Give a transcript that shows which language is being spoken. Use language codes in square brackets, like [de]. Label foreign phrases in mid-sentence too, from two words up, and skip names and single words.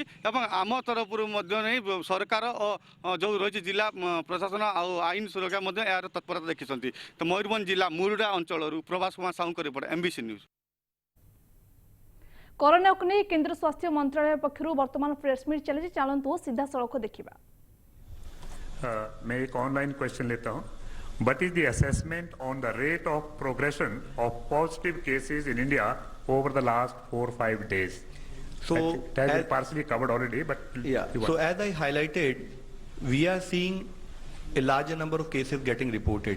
[or] ଏବଂ ଆମ ତରଫରୁ ମଧ୍ୟ ନେଇ ସରକାର ଓ ଯେଉଁ ରହିଛି ଜିଲ୍ଲା ପ୍ରଶାସନ ଆଉ ଆଇନ ସୁରକ୍ଷା ମଧ୍ୟ ଏହାର ତତ୍ପରତା ଦେଖିଛନ୍ତି। ତ ମୟୂରଭଞ୍ଜ ଜିଲ୍ଲା ମୁରୁଡ଼ା ଅଞ୍ଚଳରୁ ପ୍ରଭାସ କୁମାର ସାହୁଙ୍କ ରିପୋର୍ଟ, MBC ନ୍ୟୁଜ୍। କରୋନାକୁ ନେଇ କେନ୍ଦ୍ର ସ୍ୱାସ୍ଥ୍ୟ ମନ୍ତ୍ରାଳୟ ପକ୍ଷରୁ ବର୍ତ୍ତମାନ ପ୍ରେସମିଟ୍ ଚାଲିଛି, ଚାଲନ୍ତୁ ସିଧାସଳଖ ଦେଖିବା। [hi] मैं एक ऑनलाइन क्वेश्चन लेता हूँ। [en] What is the assessment on the rate of progression of positive cases in India over the last 4-5 days? So, it has been partially covered already, but yeah. So as I highlighted, we are seeing a larger number of cases getting reported.